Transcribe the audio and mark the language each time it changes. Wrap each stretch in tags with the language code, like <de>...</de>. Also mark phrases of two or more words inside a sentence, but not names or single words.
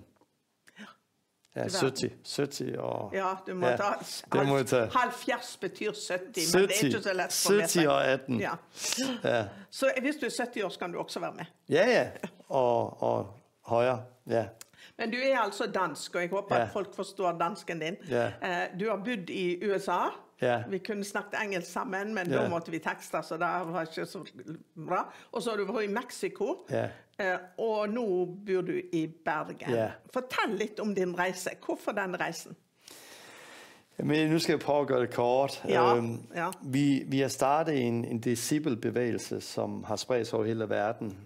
<da>Ja, 70 og... Ja, du må tage... 70 betyder 70, men det er ikke så let for mig. 70 og 18. Ja. Så hvis du er 70 år, kan du også være med. Ja. Og højere, ja.</da> <no>Men du er altså dansk, og jeg håber at folk forstår dansken din.</no> <da>Ja.</da> <no>Du har bodd i USA.</no> <da>Ja.</da> <no>Vi kunne snakket engelsk sammen, men da måtte vi tekste, så det var ikke så bra. Og så har du vært i Mexico, og nu bor du i Bergen.</no> <da>Ja.</da> <no>Fortell lidt om din rejse. Hvorfor den rejsen?</no> <da>Men nu skal jeg prøve at gøre det kort. Ja. Vi har startet en disciplebevægelse, som har spredt sig over hele verden.</da>